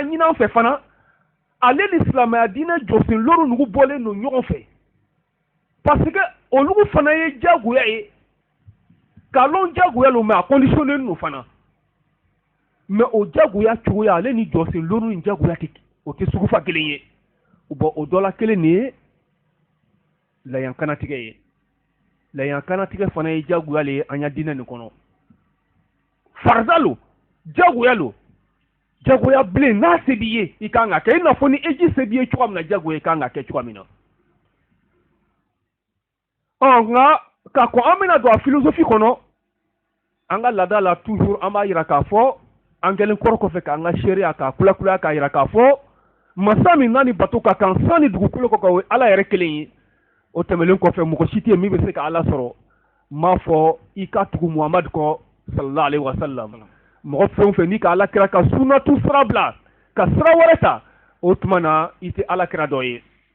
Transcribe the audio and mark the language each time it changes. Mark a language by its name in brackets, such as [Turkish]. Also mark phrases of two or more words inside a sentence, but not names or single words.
[Bambara] ɲini an fɛ fana ale ni silamɛya diinɛ jɔsen luru nugu bɔlen don ɲɔgɔn fɛ parce que olugu fana ye jagoya ye k'a lɔn jagoya lo mais a conditionné don fana mais o jagoya cogoya ale ni jɔsen luru ni jagoya o tɛ sugu fa kelen ye bon o dɔ la kelen nin ye layan kanatigɛ ye layan kanatigɛ fana ye jagoya le ye an ya diinɛ nin kɔnɔ farida lo jagoya lo jagoya bilen n'a se b'i ye i kan ka kɛ i n'a fɔ ni eji se b'i ye cogoya min na jagoya i kan ka kɛ cogoya min na nka ka kɔn an bɛna don a philosophie kɔnɔ an ka laada la toujours an b'a yira k'a fɔ an kɛlen kɔrɔ kɔfɛ k'an ka seereya k'a kulakulaya k'a yira k'a fɔ masa min n'a ni bato ka kan san ni dugukolo kɔ ka o ye ala yɛrɛ kelen ye o tɛmɛlen kɔfɛ mɔgɔ si tɛ yen min bɛ se ka ala sɔrɔ m'a fɔ i ka tugu muhamadu kɔ [Arabic] صلى الله عليه وسلم [Bambara] mɔgɔ fɛn o fɛn n'i ka ala kira ka sunatu sira bila ka sira wɛrɛ ta o tuma na i tɛ ala kira dɔ ye